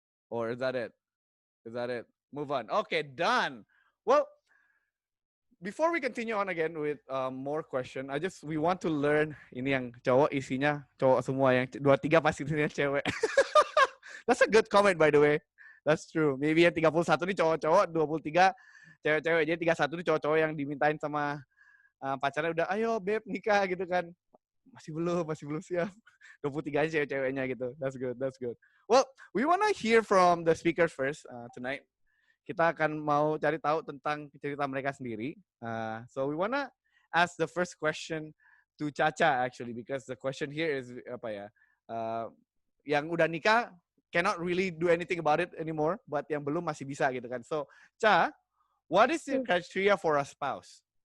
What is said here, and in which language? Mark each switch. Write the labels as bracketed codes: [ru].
[en] Or is that it? Is that it? Move on. Okay, done. Well, before we continue on again with more question, we want to learn [id] ini yang cowok isinya cowok semua, yang 23 pasti isinya cewek. [en] That's a good comment by the way. That's true. [id] Maybe yang 31 ini cowok-cowok, 23 cewek-cewek. Jadi 31 ini cowok-cowok yang dimintain sama pacarnya udah ayo beb nikah gitu kan. Masih belum siap. 23 aja cewek-ceweknya gitu. [en] That's good. Well, we want to hear from the speakers first tonight. [id] Kita akan mau cari tahu tentang cerita mereka sendiri. [en] So we want to ask the first question to Caca actually, because the question here is [id] apa ya? Yang udah nikah [en] cannot really do anything about it anymore, but [id] yang belum masih bisa gitu kan. [en] So, Ca, what is the criteria for a spouse?